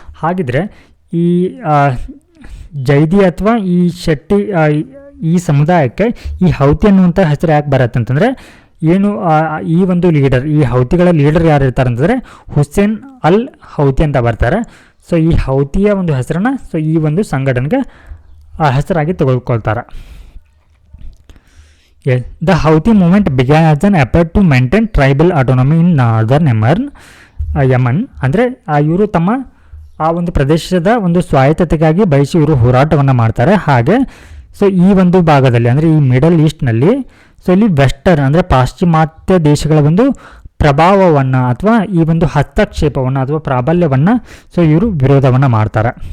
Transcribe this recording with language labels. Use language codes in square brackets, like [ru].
[kn] ಹಾಗಿದ್ರೆ ಈ ಜೈದಿ ಅಥವಾ ಈ ಶೆಟ್ಟಿ ಈ ಸಮುದಾಯಕ್ಕೆ ಈ ಹೌತಿ ಅನ್ನುವಂಥ ಹೆಸರು ಯಾಕೆ ಬರುತ್ತೆ ಅಂತಂದರೆ ಏನು ಈ ಒಂದು ಲೀಡರ್, ಈ ಹೌತಿಗಳ ಲೀಡರ್ ಯಾರು ಇರ್ತಾರೆ ಅಂತಂದರೆ ಹುಸೇನ್ ಅಲ್ ಹೌತಿ ಅಂತ ಬರ್ತಾರೆ. ಸೊ ಈ ಹೌತಿಯ ಒಂದು ಹೆಸರನ್ನು ಸೊ ಈ ಒಂದು ಸಂಘಟನೆಗೆ ಹೆಸರಾಗಿ ತೆಗೆದುಕೊಳ್ತಾರೆ. [en] The Houthi movement began as an effort to maintain tribal autonomy in northern Yemen. [kn] ಅಂದರೆ ಇವರು ತಮ್ಮ ಆ ಒಂದು ಪ್ರದೇಶದ ಒಂದು ಸ್ವಾಯತ್ತತೆಗಾಗಿ ಬಯಸಿ ಇವರು ಹೋರಾಟವನ್ನು ಮಾಡ್ತಾರೆ. ಹಾಗೆ ಸೊ ಈ ಒಂದು ಭಾಗದಲ್ಲಿ ಅಂದರೆ ಈ ಮಿಡಲ್ ಈಸ್ಟ್ನಲ್ಲಿ ಸೊ ಇಲ್ಲಿ ವೆಸ್ಟರ್ನ್ ಅಂದರೆ ಪಾಶ್ಚಿಮಾತ್ಯ ದೇಶಗಳ ಒಂದು ಪ್ರಭಾವವನ್ನು ಅಥವಾ ಈ ಒಂದು ಹಸ್ತಕ್ಷೇಪವನ್ನು ಅಥವಾ ಪ್ರಾಬಲ್ಯವನ್ನು ಸೊ ಇವರು ವಿರೋಧವನ್ನು ಮಾಡ್ತಾರೆ.